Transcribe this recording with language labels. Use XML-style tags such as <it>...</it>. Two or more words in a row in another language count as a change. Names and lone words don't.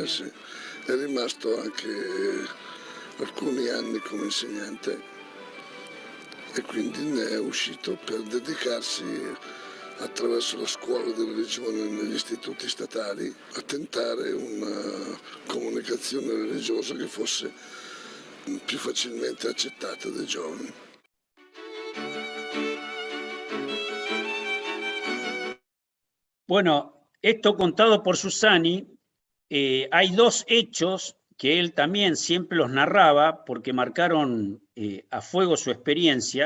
<it>sì, è rimasto anche alcuni anni come insegnante e quindi ne è uscito per dedicarsi, attraverso la scuola di religione negli istituti statali, a tentare una comunicazione religiosa che fosse più facilmente accettata dai giovani.</it> <es>Bueno, esto contado por Giussani, hay dos hechos que él también siempre los narraba porque marcaron a fuego su experiencia.</es>